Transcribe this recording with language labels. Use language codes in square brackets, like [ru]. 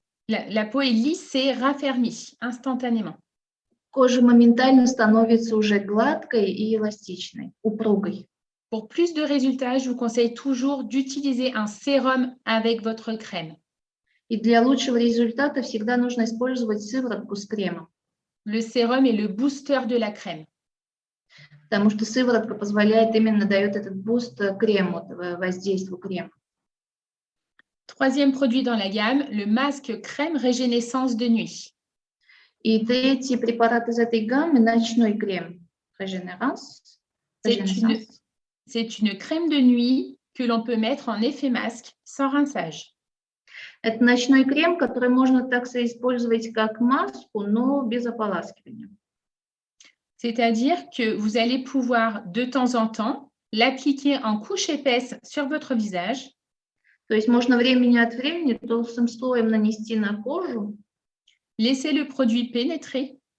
[fr] La peau est lisse et raffermie instantanément. [ru] Кожа моментально становится уже гладкой и эластичной, упругой. [fr] Pour plus de résultats, je vous conseille toujours d'utiliser un sérum avec votre crème. [ru] И для лучшего результата всегда нужно использовать сыворотку с кремом. [fr] Le sérum est le booster de la crème. [ru] Потому что сыворотка позволяет дает этот буст крему, воздействию крема. [fr] Troisième produit dans la gamme, le masque crème Régénéissance de nuit. [ru] И третий препарат из этой гаммы – ночной крем Régénéissance. [fr] C'est une crème de nuit que l'on peut mettre en effet masque sans rinçage. [ru] Это ночной крем, который можно также использовать как маску, но без ополаскивания. [fr] C'est-à-dire que vous allez pouvoir de temps en temps l'appliquer en couche épaisse sur votre visage. [ru] То есть можно время от времени толстым слоем нанести на кожу. [fr] Laissez le produit pénétrer.